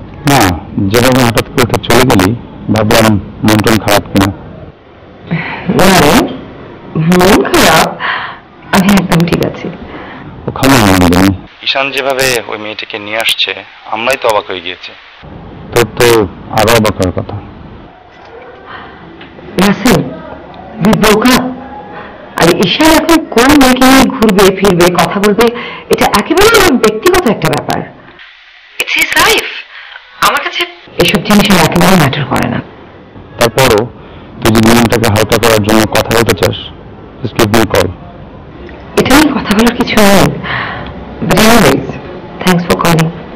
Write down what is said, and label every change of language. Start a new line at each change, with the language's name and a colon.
Bangla: না, যেভাবে হঠাৎ করে তো চলে গেলি ভাবলাম মন টন খারাপ কিনা। না রে, মন খারাপ? আমি একদম ঠিক আছি। ও খাবো না নবনী। ঈশান যেভাবে ওই মেয়েটাকে নিয়ে আসছে আমরাই তো অবাক হয়ে গিয়েছে। তোর তো আরো অবাক হওয়ার কথা।
English: Russell, we broke up।
Bangla: আর ঈশান এখন কোন মেয়েকে নিয়ে ঘুরবে ফিরবে কথা বলবে এটা একেবারে আমার ব্যক্তিগত একটা ব্যাপার।
English: It's his life.
Bangla: আমার কাছে এসব জিনিসের একেবারে ম্যাটার করে না। তারপরও তুই যদি মনটাকে হালকা করার জন্য কথা বলতে চাস,
English: just give me a call.
Bangla: এটা নিয়ে কথা বলার কিছু নেই।
English: But anyways, thanks for calling.